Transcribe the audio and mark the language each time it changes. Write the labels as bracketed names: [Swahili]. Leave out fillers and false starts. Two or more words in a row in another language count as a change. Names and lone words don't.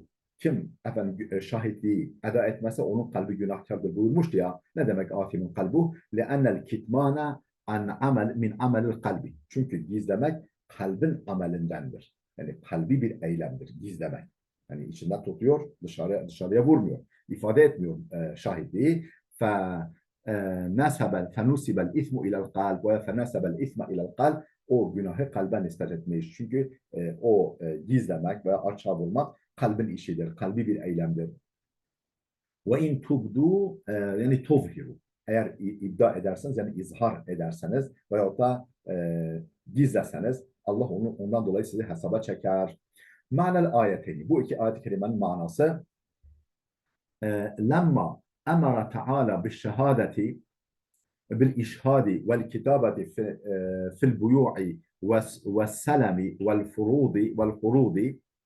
[Turkish] Kim efendim şahitliği eda etmese onun kalbi günahkardır buyurmuştu ya. Ne demek [Arabic] آثم قلبه? لأن الكتمان من عمل القلب. [Turkish] Çünkü gizlemek kalbin amelindendir. Yani kalbi bir eylemdir gizlemek. Yani içinde tutuyor, dışarıya vurmuyor. İfade etmiyor şahitliği. [Arabic] فَنُسِبَ الْاِثْمُ اِلَى الْقَلْبِ وَفَنَسَبَ الْاِثْمَ اِلَى الْقَلْبِ. [Turkish] O günahı kalben nispet etmiş. Çünkü gizlemek veya açığa vurmak kalbin işidir. Kalbi bir eylemdir. [Arabic] وَاِنْ تُبْدُوا yani tuzhiru. [Turkish] Eğer iddia ederseniz, yani izhar ederseniz veyahut da gizleseniz, Allah ondan dolayı sizi hesaba çeker. [Arabic] معنى الآيتين. [Turkish] Bu iki ayet-i kerimenin manası [Arabic] لما أمر تعالى بالشهادة بالإشهاد والكتابة في البيوع والسلم والفروض.